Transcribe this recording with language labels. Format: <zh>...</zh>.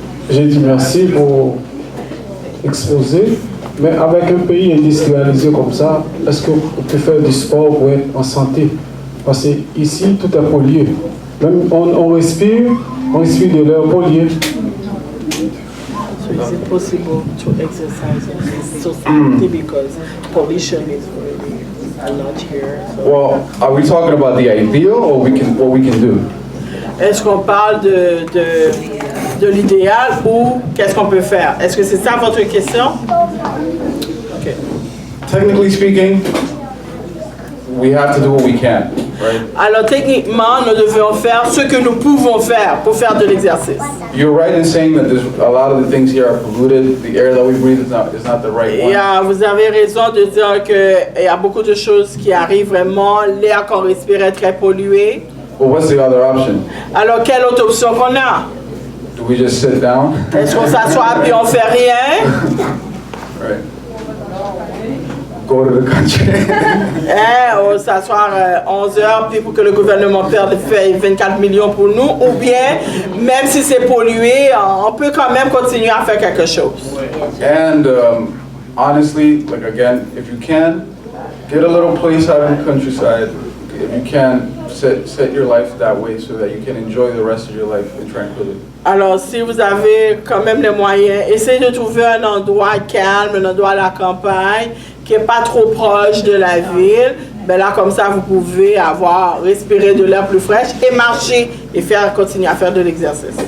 <fr>J'ai dit merci pour exposer, mais avec un pays industrialisé comme ça, est-ce qu'on peut faire du sport pour être en santé? Parce que ici, tout est pollué. Même on respire de l'air pollué.</fr> <en>So is it possible to exercise in society because pollution is really a lot here? So. Well, are we talking about the ideal or what we can do?</en> <fr>Est-ce qu'on parle de l'idéal ou qu'est-ce qu'on peut faire? Est-ce que c'est ça votre question?</fr> <en>Okay. Technically speaking, we have to do what we can, right?</en> <fr>Alors techniquement, nous devons faire ce que nous pouvons faire pour faire de l'exercice.</fr> <en>You're right in saying that there's a lot of the things here are polluted. The air that we breathe is not the right one.</en> <fr>Vous avez raison de dire qu'il y a beaucoup de choses qui arrivent vraiment. L'air qu'on respire est très pollué.</fr> <en>But what's the other option?</en> <fr>Alors, quelle autre option qu'on a?</fr> <en>Do we just sit down?</en> <fr>Est-ce qu'on s'assoit et on fait rien?</fr> <en>Right. Go to the country.</en> <fr>On s'asseoir 11 heures puis pour que le gouvernement fait 24 millions pour nous, ou bien, même si c'est pollué, on peut quand même continuer à faire quelque chose.</fr> <en>And honestly, like again, if you can, get a little place out in the countryside. If you can, set your life that way so that you can enjoy the rest of your life in tranquility.</en> <fr>Alors, si vous avez quand même les moyens, essayez de trouver un endroit calme, un endroit à la campagne, qui n'est pas trop proche de la ville. Ben là, comme ça, vous pouvez respirer de l'air plus fraîche et marcher et continuer à faire de l'exercice.</fr>